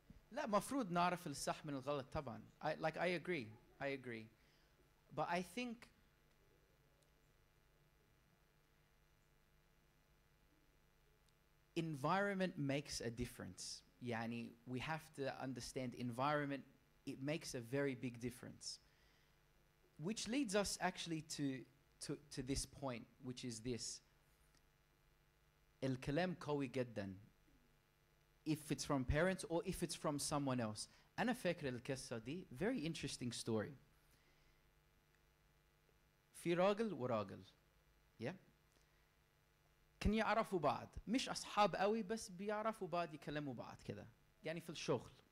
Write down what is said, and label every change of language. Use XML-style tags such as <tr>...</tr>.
<ar>لا مفروض نعرف الصح من الغلط طبعا.</ar> <en>I agree. But I think environment makes a difference.</en> <ar>يعني</ar> <en>we have to understand environment, it makes a very big difference. Which leads us actually to this point, which is this.</en> <ar>الكلام قوي جدا.</ar> <en>If it's from parents or if it's from someone else.</en> <ar>أنا فاكر القصة دي</ar> <en>very interesting story.</en> <ar>في راجل وراجل. Yeah. كان يعرفوا بعض مش أصحاب قوي بس بيعرفوا بعض يكلموا بعض كده يعني في الشغل.</ar>